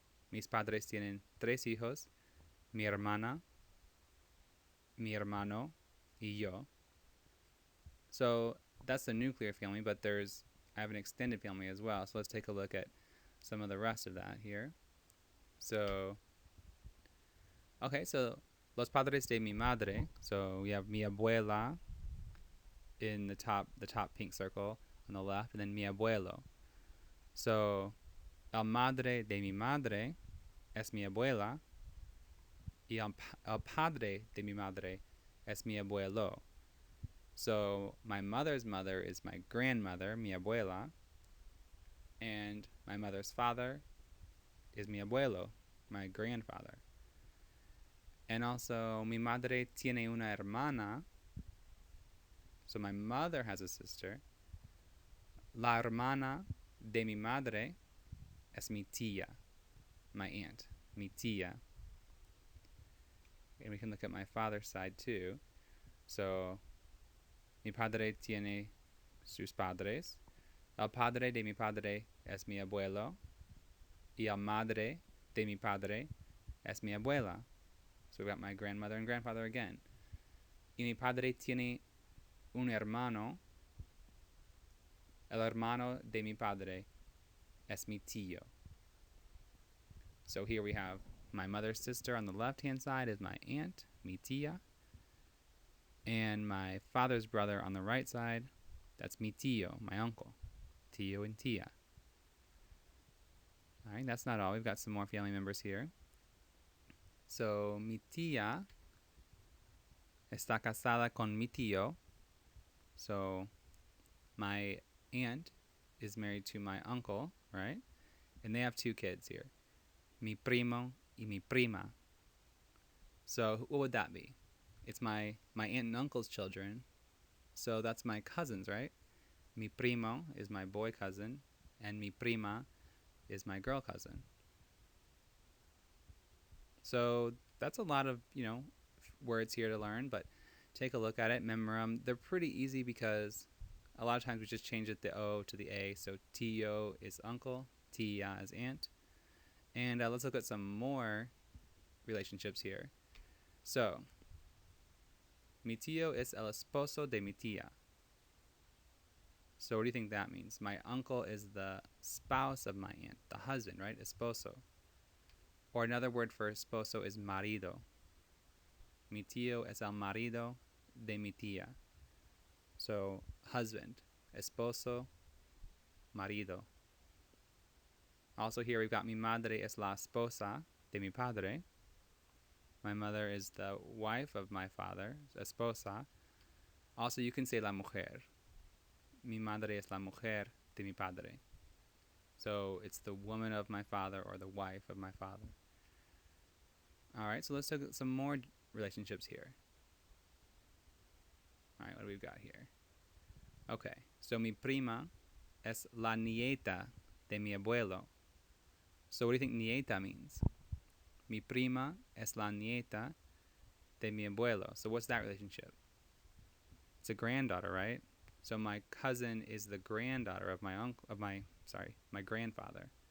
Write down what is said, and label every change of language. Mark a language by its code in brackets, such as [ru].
[es] Mis padres tienen 3 hijos, mi hermana, mi hermano, y yo. [en] So that's the nuclear family, but I have an extended family as well. So let's take a look at some of the rest of that here. So, okay, so [es] los padres de mi madre. [en] So we have [es] mi abuela [en] in the top pink circle on the left, and then [es] mi abuelo. So el madre de mi madre es mi abuela, y el padre de mi madre es mi abuelo. [en] So my mother's mother is my grandmother, [es] mi abuela, [en] and my mother's father is [es] mi abuelo, [en] my grandfather. And also, [es] mi madre tiene una hermana. [en] So my mother has a sister. [es] La hermana de mi madre es mi tía, [en] my aunt, [es] mi tía. [en] And we can look at my father's side too. [es] So, mi padre tiene sus padres. El padre de mi padre es mi abuelo. Y el madre de mi padre es mi abuela. [en] So we got my grandmother and grandfather again. [es] Y mi padre tiene un hermano. El hermano de mi padre es mi tío. [en] So here we have my mother's sister on the left-hand side is my aunt, [es] mi tía. [en] And my father's brother on the right side, that's [es] mi tío, [en] my uncle. Tío and tía. All right, that's not all. We've got some more family members here. [es] So mi tía está casada con mi tío. [en] So my aunt is married to my uncle, right? And they have 2 kids here. [es] Mi primo y mi prima. [en] So what would that be? It's my aunt and uncle's children. So that's my cousins, right? [es] Mi primo [en] is my boy cousin, and [es] mi prima [en] is my girl cousin. So that's a lot of, words here to learn, but take a look at it. Remember, they're pretty easy because a lot of times we just change the O to the A. So tío is uncle, tía is aunt. And let's look at some more relationships here. [es] So, mi tío es el esposo de mi tía. [en] So what do you think that means? My uncle is the spouse of my aunt, the husband, right? Esposo. Or another word for esposo is marido. [es] Mi tío es el marido de mi tía. [en] So, husband, esposo, marido. Also here we've got [es] mi madre es la esposa de mi padre. [en] My mother is the wife of my father, esposa. Also you can say la mujer. [es] Mi madre es la mujer de mi padre. [en] So it's the woman of my father or the wife of my father. All right, so let's look at some more relationships here. All right, what do we got here? Okay, so [es] mi prima es la nieta de mi abuelo. [en] So what do you think nieta means? [es] Mi prima es la nieta de mi abuelo. [en] So what's that relationship? It's a granddaughter, right? So my cousin is the granddaughter of my grandfather.